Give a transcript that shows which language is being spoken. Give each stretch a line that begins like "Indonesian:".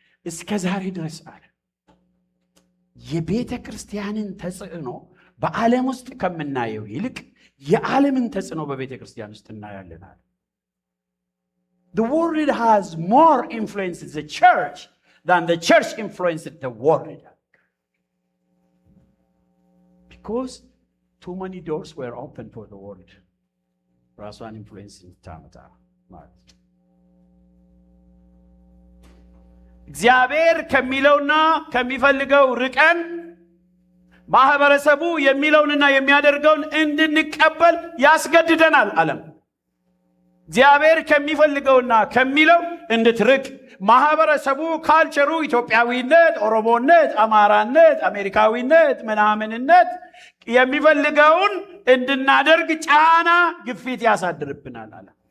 Amharic: እስከ ዛሬ ድረስ አለ የቤተ ክርስቲያንን ተጽዕኖ በዓለም ውስጥ ከምናየው ይልቅ የዓለምን ተጽዕኖ በቤተ ክርስቲያን ውስጥ እናያለን አለ።
English: The world has more influence in the church than the church influenced the world. Because too many doors were open for the world.
Amharic: ራሷን ኢንፍሉዌንስ ታመጣ ማለት እግዚአብሔር ከሚለውና ከሚፈልገው ርቀን ማህበረሰቡ የሚለውንና የሚያደርገውን እንድንቀበል ያስገድደናል ዓለም። እግዚአብሔር ከሚፈልገውና ከሚለው እንድትርቅ ማህበረሰቡ ካልቸሩ ኢትዮጵያዊነት፣ ኦሮሞነት፣ አማራነት፣ አሜሪካዊነት፣ ምናምንነት የሚፈልገውን እንድናደርግ ጫና ግፊት ያሳድርብናል አለ።